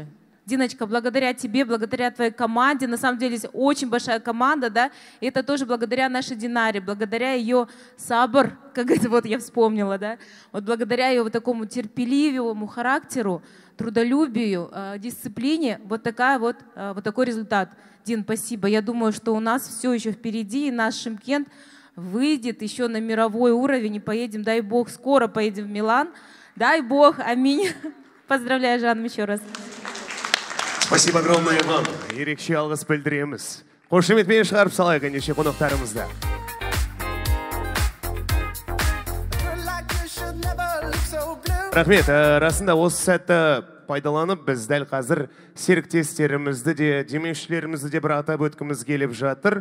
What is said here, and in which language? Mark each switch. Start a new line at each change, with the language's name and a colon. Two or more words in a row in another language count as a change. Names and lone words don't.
Russian: Диночка, благодаря тебе, благодаря твоей команде, на самом деле здесь очень большая команда, да, и это тоже благодаря нашей Динаре, благодаря ее сабр, как это вот я вспомнила, да, вот благодаря ее вот такому терпеливому характеру, трудолюбию, дисциплине, вот такой результат. Дин, спасибо. Я думаю, что у нас все еще впереди, и наш Шымкент выйдет еще на мировой уровень, и поедем, дай бог, скоро поедем в Милан. Дай бог, аминь. Поздравляю, Жанна, еще раз. Спасибо огромное вам.
Kazakh: Ерекше алғыс білдіреміз. Қошеметпен шығарып салайық ендеше қонақтарымызды. Рахмет, расында осы сәтті пайдаланып, біз дәл қазір серіктестерімізді де, демеушілерімізді де бір атап өткіміз келіп жатыр.